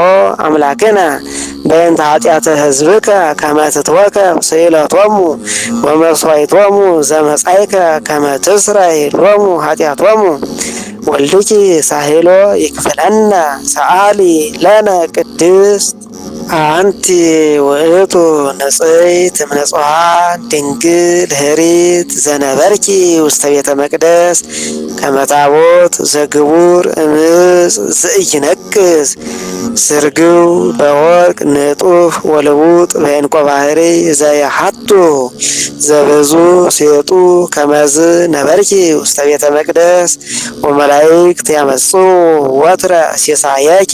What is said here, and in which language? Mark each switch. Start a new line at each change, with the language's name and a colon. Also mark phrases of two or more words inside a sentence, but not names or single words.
Geez: አምላክነ በእንተ ኃጢአተ ሕዝብከ ከመ ትትወከብ ስእለቶሙ ወመሥዋዕቶሙ ዘመጻእከ ከመ ትስረይ ሎሙ ኃጢአቶሙ ወልድኪ ሳህሎ ይክፍለነ ሰአሊ ለነ ቅድስት አንቲ ውእቱ ንጽሕት እምንጹሐን ድንግል ህሪት ዘነበርኪ ውስተ ቤተ መቅደስ ከመ ታቦት ዘግቡር እምዕፅ ዘኢይነቅዝ ስርግው በወርቅ ንጡፍ ወልቡጥ በዕንቆ ባሕሪ ዘየሐቱ ዘብዙ ሴጡ ከመዝ ነበርኪ ውስተ ቤተ መቅደስ ወመላእክት ያመጹ ወትረ ሲሳየኪ